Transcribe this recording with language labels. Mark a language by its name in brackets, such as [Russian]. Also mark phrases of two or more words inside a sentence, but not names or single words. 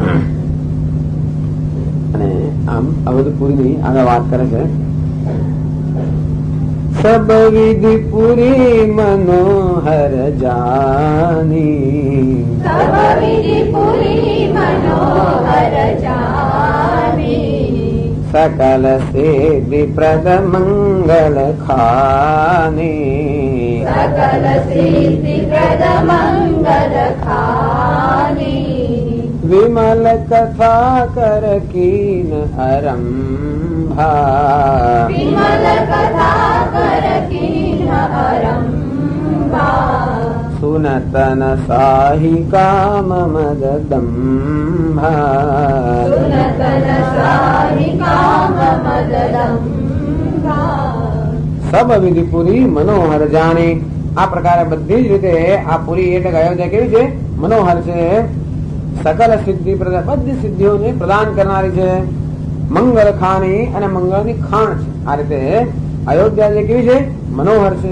[Gujarati] અને આમ અવધપુરીની આગળ વાત કરે છે. [Awadhi] सब विधि पुरी मनोहर जानी, सब विधि पुरी मनोहर जानी, सकल सिद्धि प्रद मंगल खानी, सकल सिद्धि प्रद मंगल खानी, विमल कथा कर कीन आरंभा, विमल कथा कर कीन आरंभा, सुनतन साहि काम मद दंभा, सुनतन साहि काम मद दंभा, सब विधि पुरी मनोहर जानी. [Gujarati] આ પ્રકારે બધી જ રીતે આ પુરી એટલે અયોધ્યા કેવી છે? મનોહર છે. [Awadhi] सकल सिद्धि [Gujarati] બધી સિદ્ધિઓને પ્રદાન કરનારી છે. [Awadhi] मंगल खानी [Gujarati] અને મંગળની ખાણ છે. આ રીતે અયોધ્યા જે કેવી છે? મનોહર છે.